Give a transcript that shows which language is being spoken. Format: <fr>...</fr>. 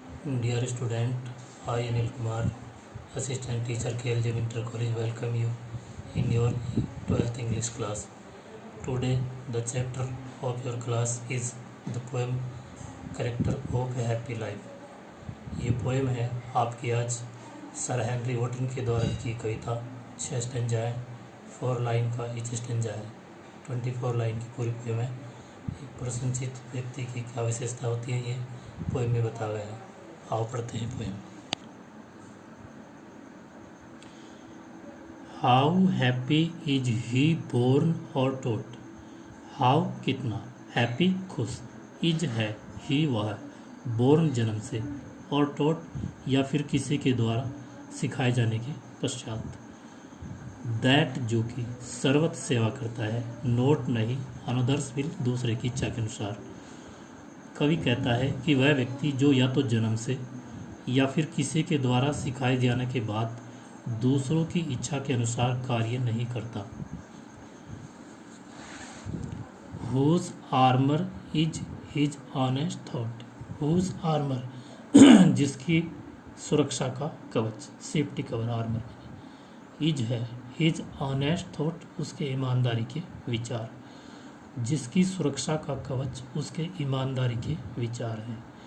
<en>Dear student, I Anil Kumar, Assistant Teacher KLJ Winter College, welcome you in your 12th English class. Today, the chapter of your class is the poem Character of a Happy Life.</en> <hi>ये poem है आपकी आज sir Henry Wharton के द्वारा की कविता। 6 stanza है, 4 line का each stanza है, 24 लाइन की पूरी पोएम है। एक प्रशंसित व्यक्ति की क्या विशेषता होती है ये पोएम में बताया गया है। आओ पढ़ते हैं poem.</hi> <en>How happy is he born और taught.</en> <hi>हाउ कितना, हैप्पी खुश, इज है ही वह, बोर्न जन्म से, और टोट या फिर किसी के द्वारा सिखाए जाने के पश्चात। दैट जो कि सर्वत सेवा करता है, नोट नहीं,</hi> <en>another's will</en> <hi>दूसरे की इच्छा के अनुसार। कवि कहता है कि वह व्यक्ति जो या तो जन्म से या फिर किसी के द्वारा सिखाए जाने के बाद दूसरों की इच्छा के अनुसार कार्य नहीं करता।</hi> <en>Whose armor is his honest thought. Whose armor</en> <hi>जिसकी सुरक्षा का कवच, सेफ्टी कवर, आर्मर। इज है</hi> <en>his honest thought,</en> <hi>उसके ईमानदारी के विचार। जिसकी सुरक्षा का कवच उसके ईमानदारी के विचार हैं।</hi>